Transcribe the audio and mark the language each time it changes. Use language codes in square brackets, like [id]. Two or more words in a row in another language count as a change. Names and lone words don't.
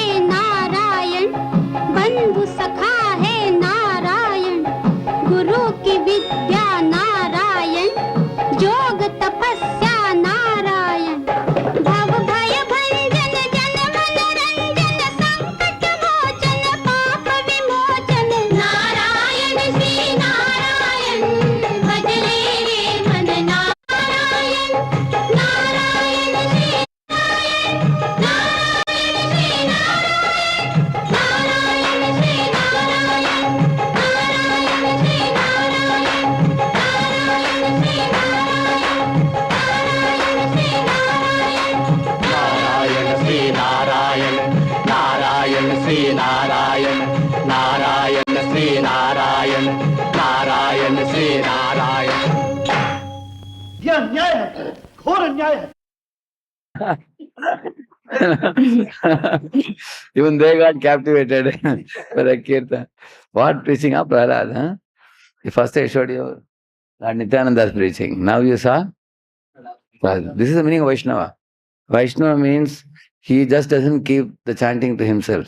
[hi] नारायण बंधु सखा है नारायण गुरु की विद्या नारायण जोग तपस्या नारायण भव भय भंजन जन मन रंजन संकट मोचन पाप विमोचन नारायण श्री नारायण भजले रे मन नारायण नारायण श्री नारायण श्री नारायण नारायण श्री नारायण नारायण श्री नारायण नारायण श्री नारायण श्री नारायण नारायण श्री नारायण नारायण श्री नारायण यह अन्याय है, घोर अन्याय है। [en] Even they got captivated by the kirtan. What preaching of Prahlad? Huh? First I showed you Lord Nityananda's preaching. Now you saw Prahlad. This is the meaning of Vaishnava. Vaishnava means he just doesn't keep the chanting to himself.